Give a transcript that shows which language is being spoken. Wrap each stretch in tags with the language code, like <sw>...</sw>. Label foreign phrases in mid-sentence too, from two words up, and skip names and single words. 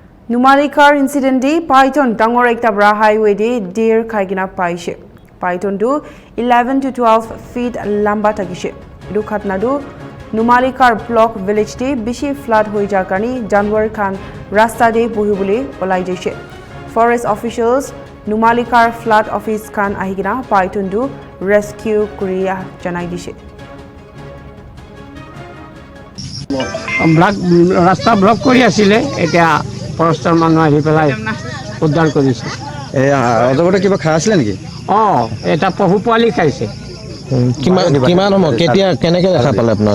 <nag>Numalikar incident di Python dangor ekta bra highway di deer khaigina paise. Python du 11 to 12 feet lamba thakise. Du khatna du Numalikar block village di bishi flood hoi jar karni janwar khan rasta de bohibule polai jaise.</nag> <en>Forest officials</en> <nag>Numalikar flood office khan ahigina Python du rescue kuriya janai dise.</nag> <as>রাস্তা ব্লক কৰি আছিলে এতিয়া ফৰেষ্টৰ মানুহ আহি পেলাই উদ্ধাৰ কৰিছে অজগৰতে কিবা খাই আছিলে নেকি এটা পহু পোৱালি খাইছে কিমান সময় কেতিয়া কেনেকৈ দেখা পালে আপোনালোকে</as>